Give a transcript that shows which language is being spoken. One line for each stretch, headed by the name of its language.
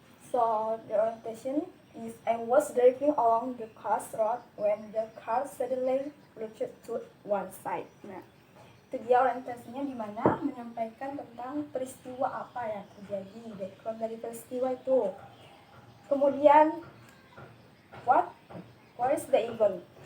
English: So, the orientation is I was driving along the car's road when the car suddenly lurched to one side.
Indonesian: Nah, itu dia orientasinya, di mana menyampaikan tentang peristiwa apa yang terjadi, background dari peristiwa itu. Kemudian
English: what is the event?